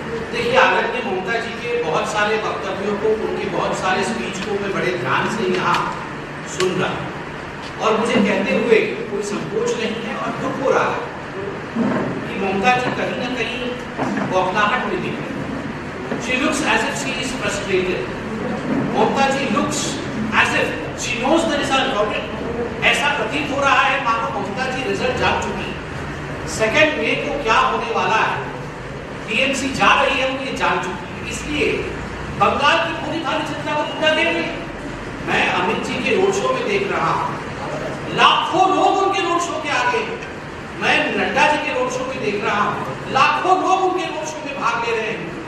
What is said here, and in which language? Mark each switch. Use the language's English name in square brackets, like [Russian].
[Hindi] देखिए, आदरणीय ममता जी के बहुत सारे वक्तव्यों को, उनके बहुत सारे स्पीच को मैं बड़े ध्यान से यहाँ सुन रहा और मुझे कहते हुए कोई संकोच नहीं है और दुख हो रहा है कि ममता जी कहीं ना कहीं बौखलाहट में दिख रही। [English] She looks as if she is frustrated. Mamata ji looks as if she knows the result already. [Hindi] ऐसा प्रतीत हो रहा है मानो ममता जी रिजल्ट जान चुकी। 2 मई को क्या होने वाला है, टीएमसी जा रही है, वो ये जान चुकी है। इसलिए बंगाल की पूरी भारतीय जनता को धोखा दे रही है। मैं अमित जी के रोड शो में देख रहा हूँ, लाखों लोग उनके रोड शो के आगे, मैं नड्डा जी के रोड शो में देख रहा हूँ, लाखों लोग उनके रोड शो में भाग ले रहे हैं।